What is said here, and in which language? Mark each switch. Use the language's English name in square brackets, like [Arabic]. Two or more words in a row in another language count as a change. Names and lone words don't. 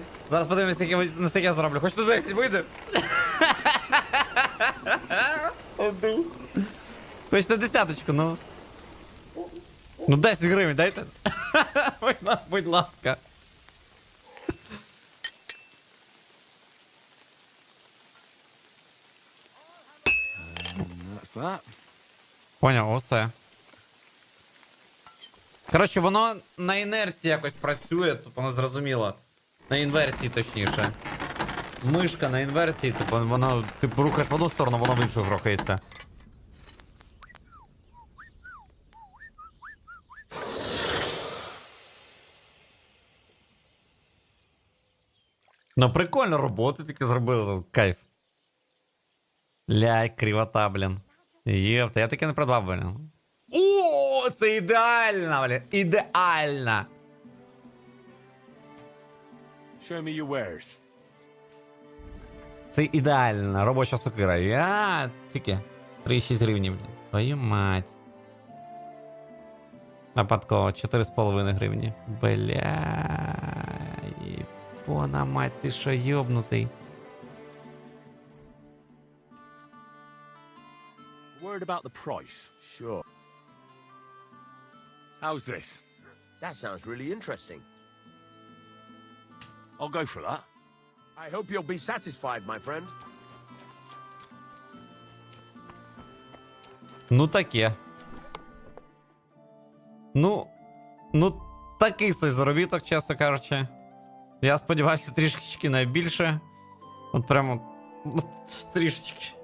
[Ukrainian] Зараз подивимось, наскільки я зроблю. Хоч на 10 вийде. Хоч на десяточку, ну. Ну 10 гривень дайте. Будь ласка. [English] That's that. [Ukrainian] Поняв, оце. Коротше, воно на інерції якось працює, тут воно зрозуміло. На інверсії, точніше. Мишка на інверсії, типу, воно, ти рухаєш в одну сторону, воно в іншу рухається. Ну прикольно, роботи таки зробили, кайф. Ляй, кривота, блін. Єпта, я таке не придбав, блін. О, це ідеально, блін. Ідеально. [English] Show me your wares. [Ukrainian] Це ідеальна робоча сокира. Я тільки 3,6 гривні, блін. [Russian] Твою мать. [Ukrainian] Нападково 4,5 гривні. Бля. [Russian] Іпона мать, [Ukrainian] ти що, йобнутий. [English] Word about the price. Sure. How's this? That sounds really interesting. I'll go for that. I hope you'll be satisfied, my friend. [Ukrainian] Ну таке. Ну такий собі заробіток, чесно кажучи. Я сподівався трішечки найбільше. От прямо трішечки.